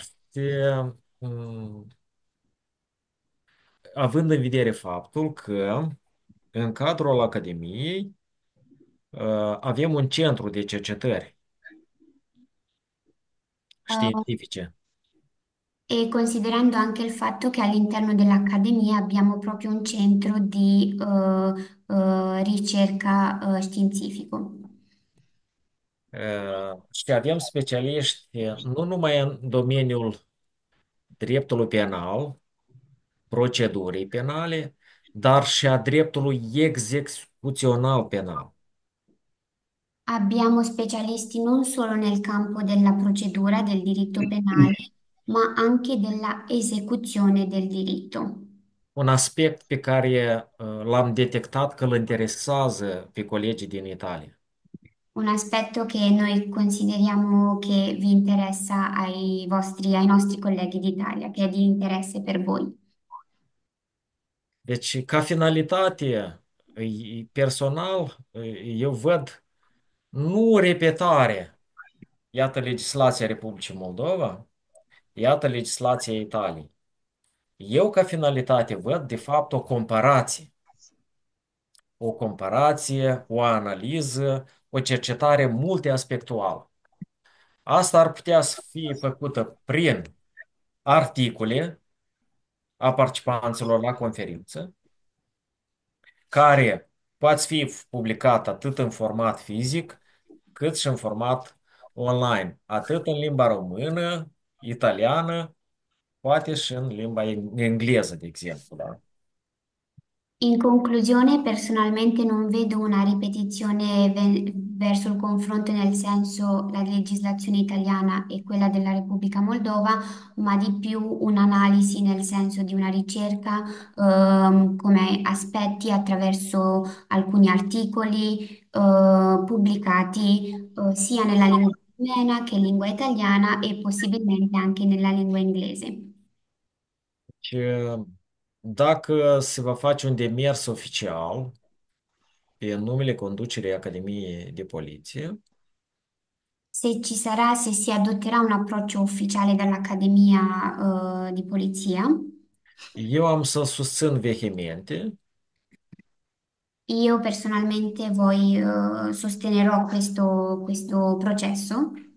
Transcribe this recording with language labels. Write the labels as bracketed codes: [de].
[ro] și mm, având în vedere faptul că în cadrul Academiei avem un centru de cercetări științifice. [it] E considerando anche il fatto che all'interno dell'Accademia abbiamo proprio un centro di ricerca scientifico. [ro] Și avem specialiști nu numai în domeniul dreptului penal, procedurii penale, dar și a dreptului execuțional penal. [it] Abbiamo specialisti non solo nel campo della procedura del diritto penale, ma anche della esecuzione del diritto. [ro] Un aspect pe care l-am detectat că îl interesează pe colegii din Italia. [it] Un aspetto che noi consideriamo che vi interessa ai nostri colleghi d'Italia, che è di interesse per voi. [ro] Deci, ca finalitate, personal, eu văd nu repetare. Iată legislația Republicii Moldova, iată legislația Italiei. Eu, ca finalitate, văd, de fapt, o comparație. O comparație, o analiză, o cercetare multiaspectuală. Asta ar putea să fie făcută prin articole a participanților la conferință, care poate fi publicat atât în format fizic, cât și în format online, atât în limba română, italiană, poate și în limba engleză, de exemplu, da? [it] In conclusione, personalmente non vedo una ripetizione verso il confronto nel senso la legislazione italiana e quella della Repubblica Moldova, ma di più un'analisi nel senso di una ricerca, come aspetti attraverso alcuni articoli, pubblicati, sia nella lingua rumena che in lingua italiana e possibilmente anche nella lingua inglese. [ro] Și dacă se va face un demers oficial pe numele conducerii Academiei de Poliție, [it] Se si adotterà un approccio ufficiale dall'Accademia, di Polizia, [ro] eu am să susțin vehemente [it] Io personalmente sostenerò questo processo